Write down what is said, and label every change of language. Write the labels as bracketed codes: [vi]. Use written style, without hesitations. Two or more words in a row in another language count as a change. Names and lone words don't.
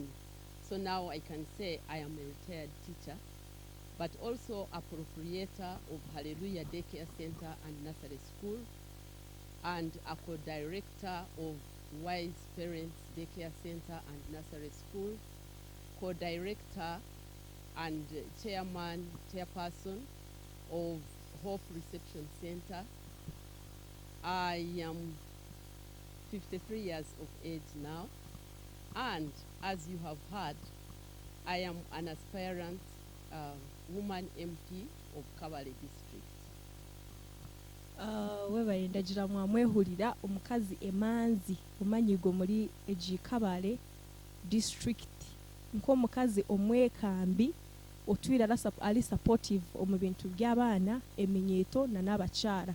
[en] So now I can say I am a retired teacher, but also a proprietor of Hallelujah Daycare Center and Nursery School, and a co-director of Wise Parents Daycare Center and Nursery School, co-director and chairperson of Hope Reception Center. I am 53 years of age now, and as you have heard, I am an aspirant woman MP of Kabale District. [cgg] Wewe ndagira mwamwehulira omukazi emanzi omanyigo muri eji Kabale district nk'omukazi omwekambi otwira ali supportive omu bintu by'abaana eminyeto na n'abakyara.